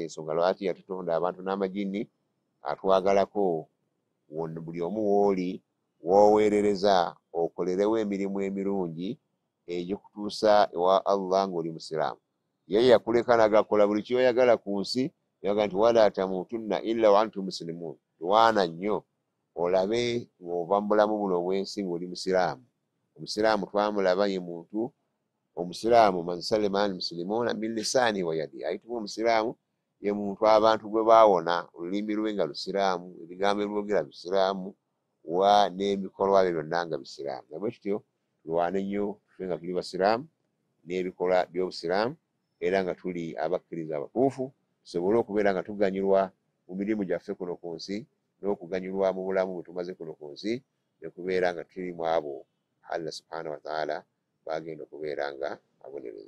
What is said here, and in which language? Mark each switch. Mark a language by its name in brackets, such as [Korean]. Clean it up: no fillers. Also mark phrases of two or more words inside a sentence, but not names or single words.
[Ganda] Yensonga lwaki yatutonda abantu n'amajini atwagalako buli omu wooli wooweerereza okolerewo emirimu emirungi egy'okutuusa ewa Allah ng'oli musiraamu. Ye yakuleka nagakola buli kyoyagala ku nsi, yaga nti [Arabic] ولا تموتن إلا وأنتم مسلمون. [Ganda] Lwana nnyo olabe ng'ova mu bulamu buno obw'ensi ng'oli musiraamu. Omusiraamu twamulaba ye muntu omusiraamu [Arabic] من سلم المسلمون من لساني ويدي. [Ganda] Ayitibwa omusiraamu ye muntu abantu gwe baawona olulimi lwe nga lusiraamu, ebigambo ebyogera bisiraamu, wa n'ebikolwa bye byonna nga bisiraamu. Nabwe tutyo tulwane nnyo tufe nga tuli basiraamu n'ebikolwa by'obusiraamu, era nga tuli abakkiriza abatuufu, tusobole okubeera nga tuganyulwa mu mirimu gyaffe kuno ku nsi, n'okuganyulwa mu bulamu bwe tumaze kuno ku nsi, ne kubeera nga tuli mu abo Allah [Arabic] سبحانه وتعالى [Ganda] bagenda okubeera nga abonereza.